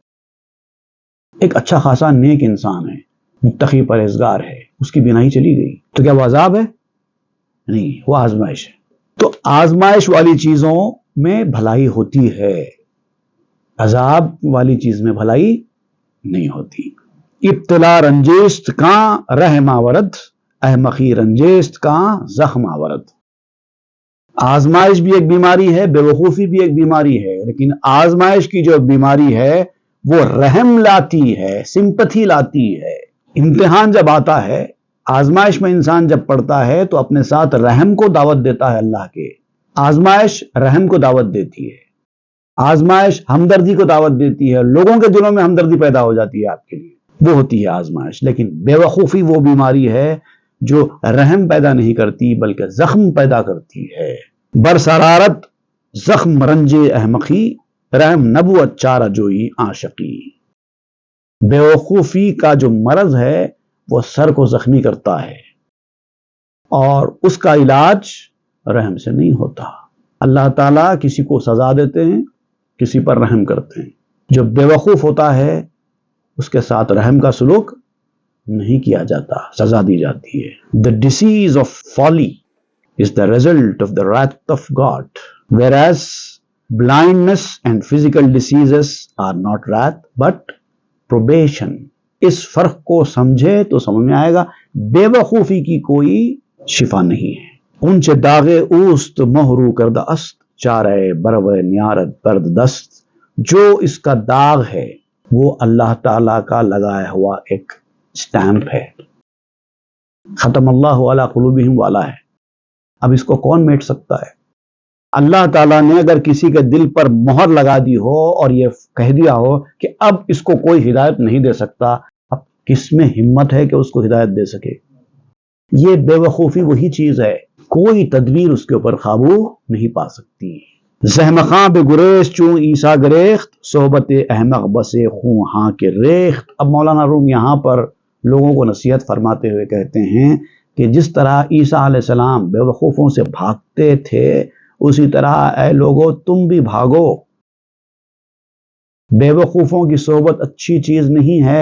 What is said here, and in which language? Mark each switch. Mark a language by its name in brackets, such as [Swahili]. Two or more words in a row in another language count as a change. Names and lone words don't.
[Urdu] ایک اچھا خاصا نیک انسان ہے، متقی پرہیزگار ہے، اس کی بینائی چلی گئی، تو کیا وہ عذاب ہے؟ نہیں، وہ آزمائش ہے. تو آزمائش والی چیزوں میں بھلائی ہوتی ہے، عذاب والی چیز میں بھلائی نہیں ہوتی. [Persian] ابتلا رنجیست کاں رحم آورد، احمقی رنجیست کاں زخم آورد. [Urdu] آزمائش بھی ایک بیماری ہے، بے وقوفی بھی ایک بیماری ہے، لیکن آزمائش کی جو بیماری ہے وہ رحم لاتی ہے، سمپتھی لاتی ہے. امتحان جب آتا ہے، آزمائش میں انسان جب پڑتا ہے تو اپنے ساتھ رحم کو دعوت دیتا ہے. اللہ کے آزمائش رحم کو دعوت دیتی ہے، آزمائش ہمدردی کو دعوت دیتی ہے، لوگوں کے دلوں میں ہمدردی پیدا ہو جاتی ہے آپ کے لیے، وہ ہوتی ہے آزمائش. لیکن بے وقوفی وہ بیماری ہے جو رحم پیدا نہیں کرتی بلکہ زخم پیدا کرتی ہے. [Persian] برسرارت زخم رنج احمقی، رحم نبوت چارہ جوئی عاشقی. [Urdu] بے وقوفی کا جو مرض ہے وہ سر کو زخمی کرتا ہے، اور اس کا علاج رحم سے نہیں ہوتا. اللہ تعالیٰ کسی کو سزا دیتے ہیں، کسی پر رحم کرتے ہیں. جو بے وقوف ہوتا ہے اس کے ساتھ رحم کا سلوک نہیں کیا جاتا، سزا دی جاتی ہے. [English] The disease of folly is the result of the wrath of God, whereas blindness and physical diseases are not wrath but probation. [Urdu] اس فرق کو سمجھے تو سمجھ میں آئے گا بے وقوفی کی کوئی شفا نہیں ہے. [Persian] اونچ داغے اوست مہرو کردہ است، چارے برو نیارت برد دست. [Urdu] جو اس کا داغ ہے وہ اللہ تعالیٰ کا لگایا ہوا ایک سٹیمپ ہے. [Arabic] ختم اللہ علی قلوبہم [Urdu] والا ہے. اب اس کو کون میٹ سکتا ہے؟ اللہ تعالیٰ نے اگر کسی کے دل پر مہر لگا دی ہو اور یہ کہہ دیا ہو کہ اب اس کو کوئی ہدایت نہیں دے سکتا، اب کس میں ہمت ہے کہ اس کو ہدایت دے سکے؟ یہ بے وقوفی وہی چیز ہے، کوئی تدبیر اس کے اوپر قابو نہیں پا سکتی. [Persian] زہمخاں بے گریز چون عیسیٰ گریخت، صحبت احمق بسے خوں ہاں کے ریخت. [Urdu] اب مولانا روم یہاں پر لوگوں کو نصیحت فرماتے ہوئے کہتے ہیں کہ جس طرح عیسیٰ علیہ السلام بے وقوفوں سے بھاگتے تھے، اسی طرح اے لوگو تم بھی بھاگو. بے وقوفوں کی صحبت اچھی چیز نہیں ہے.